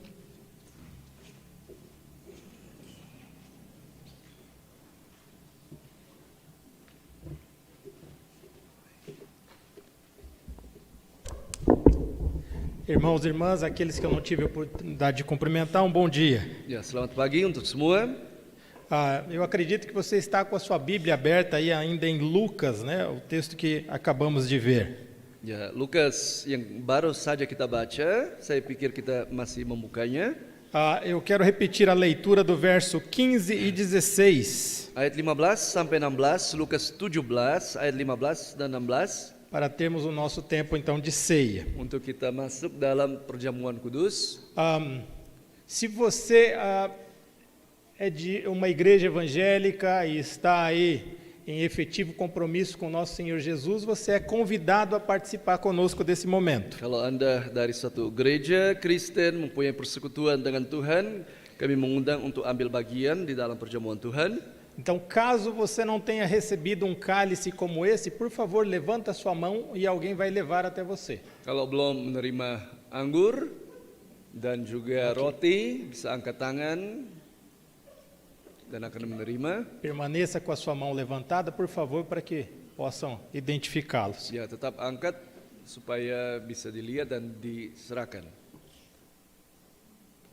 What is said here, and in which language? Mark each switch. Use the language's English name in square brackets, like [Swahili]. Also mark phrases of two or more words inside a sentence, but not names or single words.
[Portuguese] Irmãos e irmãs, aqueles que eu não tive a oportunidade de cumprimentar, um bom dia. [Indonesian] Ya, selamat pagi untuk semua. [Portuguese] Eu acredito que você está com a sua Bíblia aberta aí ainda em Lucas, né? O texto que acabamos de ver. [Indonesian] Ya, Lukas yang baru saja kita baca, saya pikir kita masih membukanya. [Portuguese] Eu quero repetir a leitura do verso 15 e 16. [Indonesian] Ayat 15 sampai 16, Lukas 17, ayat 15 dan 16. [Portuguese] Para termos o nosso tempo então de ceia. [Indonesian] Untuk kita masuk dalam perjamuan kudus. [Portuguese] Se você é de uma igreja evangélica e está aí em efetivo compromisso com nosso Senhor Jesus, você é convidado a participar conosco desse momento. [Indonesian] Kalau Anda dari satu gereja Kristen mempunyai persekutuan dengan Tuhan, kami mengundang untuk ambil bagian di dalam perjamuan Tuhan. [Portuguese] Então, caso você não tenha recebido um cálice como esse, por favor, levanta a sua mão e alguém vai levar até você. [Indonesian] Kalau belum menerima anggur dan juga roti, bisa angkat tangan dan akan menerima. [Portuguese] Permaneça com a sua mão levantada, por favor, para que possam identificá-los. [Indonesian] Ya, tetap angkat supaya bisa dilihat dan diserahkan.